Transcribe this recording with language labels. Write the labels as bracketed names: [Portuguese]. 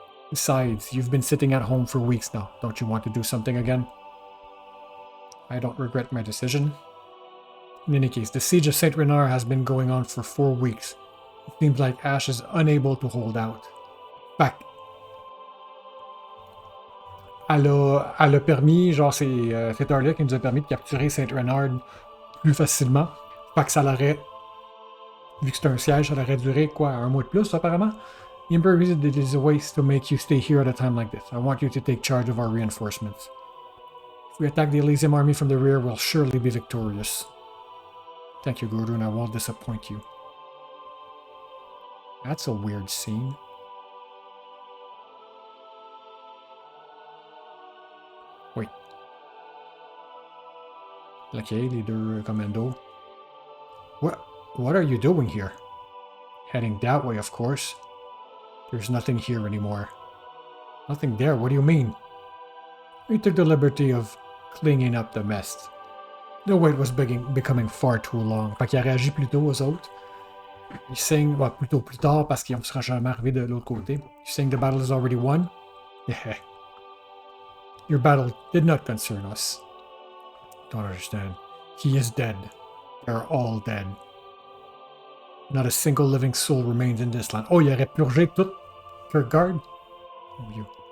[English] Besides, you've been sitting at home for weeks now. Don't you want to do something again? I don't regret my decision. In any case, the siege of Saint Renard has been going on for 4 weeks. It seems like Ash is unable to hold out. Fact. [French] Elle a permis, genre c'est Arlia qui nous a permis de capturer Saint Renard plus facilement. Fait que ça l'aurait, vu que c'est un siège, ça aurait duré quoi, un mois de plus apparemment. [English] The Emperor reasoned it is a waste to make you stay here at a time like this. I want you to take charge of our reinforcements. If we attack the Elysium army from the rear, we'll surely be victorious. Thank you, Gudrun. I won't disappoint you. That's a weird scene. Wait. Okay, [French] les deux commandos. [English] What are you doing here? Heading that way, of course. There's nothing here anymore. Nothing there? What do you mean? We took the liberty of cleaning up the mess. The wait was becoming far too long. [French] Fait qu'il a réagi plus tôt aux autres. [English] He's saying, well, [French] plus tard parce qu'ils ne sera jamais arrivé de l'autre côté. [English] You're saying the battle is already won? Yeah. Your battle did not concern us. Don't understand. He is dead. They're all dead. Not a single living soul remains in this land. [French] Oh, il aurait purgé tout Kirkgard? [English] Oh, you.